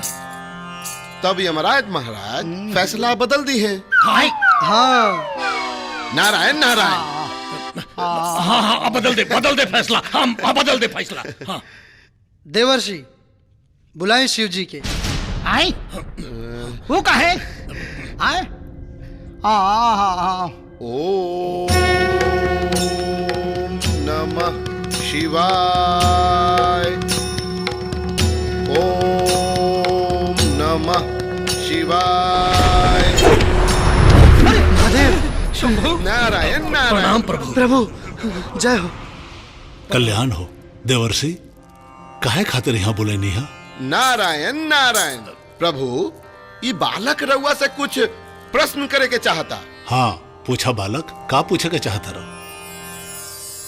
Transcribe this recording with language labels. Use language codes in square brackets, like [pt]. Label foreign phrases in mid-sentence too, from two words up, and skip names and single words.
[bho] तब यमराज महाराज फैसला बदल दी है। हाँ नारायण नारायण। हाँ हाँ बदल दे फैसला। हम बदल दे फैसला। हाँ। देवर्षि बुलाएं शिव जी के। आए वो कहे आए। [sa] ओम नमः शिवाय। ओम नमः शिवाय। [bho] महादेव शंभु नारायण नारायण। प्रभु जय हो। कल्याण हो देवर्षि। काहे खातिर यहाँ बोले नहीं? नारायण नारायण। प्रभु ये बालक रउआ से कुछ प्रश्न करे के चाहता। हाँ पूछा बालक, का पूछे के चाहता रहो?